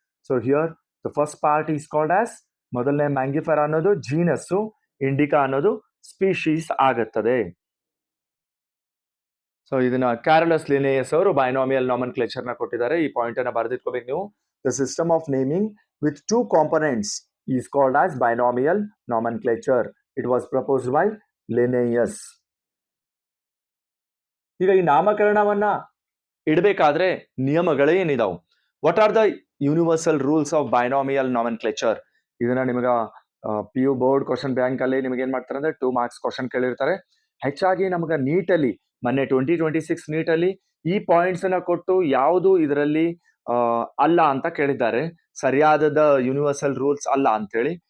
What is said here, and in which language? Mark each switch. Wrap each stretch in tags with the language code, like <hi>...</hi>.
<en>so here the first part is called as,</en> <kn>ಮೊದಲನೇ ಮ್ಯಾಂಗಿಫೆರಾ ಅನ್ನೋದು ಜೀನಸ್ಸು, Indica ಅನ್ನೋದು ಸ್ಪೀಶೀಸ್ ಆಗುತ್ತದೆ. ಸೊ ಇದನ್ನ ಕ್ಯಾರೋಲಸ್ ಲಿನೇಯಸ್ ಅವರು ಬೈನಾಮಿಯಲ್ ನಾಮನ್ಕ್ಲೇಚರ್ ನ ಕೊಟ್ಟಿದ್ದಾರೆ. ಈ ಪಾಯಿಂಟ್ ಅನ್ನ ಬರೆದಿಟ್ಕೋಬೇಕು ನೀವು.</kn> <en>The system of naming with 2 components is called as binomial nomenclature. It was proposed by Linnaeus.</en> <kn>ಈಗ ಈ ನಾಮಕರಣವನ್ನ ಇಡಬೇಕಾದ್ರೆ ನಿಯಮಗಳೇ ಏನಿದಾವು?</kn> <en>What are the universal rules of binomial nomenclature?</en> <kn>ಇದನ್ನ ನಿಮಗ PU ಬೋರ್ಡ್ ಕ್ವಶನ್ ಬ್ಯಾಂಕ್ ಅಲ್ಲಿ ನಿಮಗೆ ಏನ್ ಮಾಡ್ತಾರೆ ಅಂದ್ರೆ 2 ಮಾರ್ಕ್ಸ್ ಕ್ವಶನ್ ಕೇಳಿರ್ತಾರೆ. ಹೆಚ್ಚಾಗಿ ನಮಗ ನೀಟಲ್ಲಿ ಮೊನ್ನೆ 2026 ನೀಟಲ್ಲಿ ಈ ಪಾಯಿಂಟ್ಸ್ ಅನ್ನ ಕೊಟ್ಟು ಯಾವುದು ಇದರಲ್ಲಿ ಅಲ್ಲ ಅಂತ ಕೇಳಿದ್ದಾರೆ, ಸರಿಯಾದ ಯೂನಿವರ್ಸಲ್ ರೂಲ್ಸ್ ಅಲ್ಲ ಅಂತೇಳಿ.</kn>